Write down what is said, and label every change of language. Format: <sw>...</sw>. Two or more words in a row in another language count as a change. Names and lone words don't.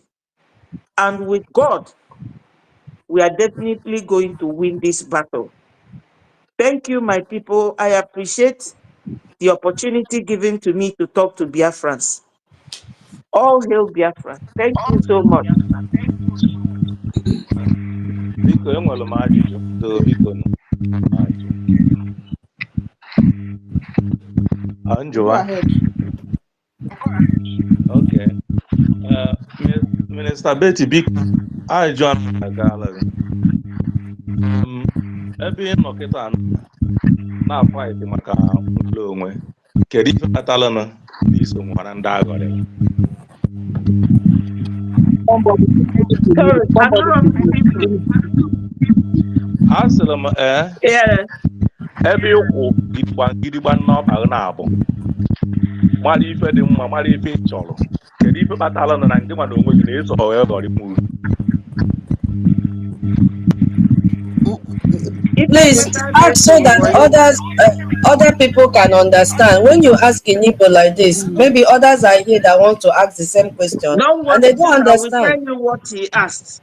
<en>And with God, we are definitely going to win this battle. Thank you, my people. I appreciate the opportunity given to me to talk to Biafrans. All hail Biafra. Thank you so much.</en> <ig>Biko, enwere m ajụjụ. So, biko,</ig> <en>Go</en> <ig>Njụwa.</ig> <en>ahead. Okay. Minister Betty,</en> <ig>biko, ajụjụ ahụ agaala gị. Ebe ị nọ kịta na-afaịtị maka nwere onwe, kedu ife kpatara na iso nwara ndị agọrịla?</ig> <en>Sorry, I'm not</en> <ig>Asịrị m</ig> <en>yeah.</en> <ig>ebe ịkwụ gidigba n'ọba na-abụ mara ife dị mma, mara ife ị chọrọ, kedu ife kpatara na ndị mmadụ onwe gị na-eso wee gọrị m uru?</ig> <en>Please ask so that other people can understand. When you ask in Igbo like this, maybe others are here that want to ask the same question and they don't understand. I will tell you what he asked.</en>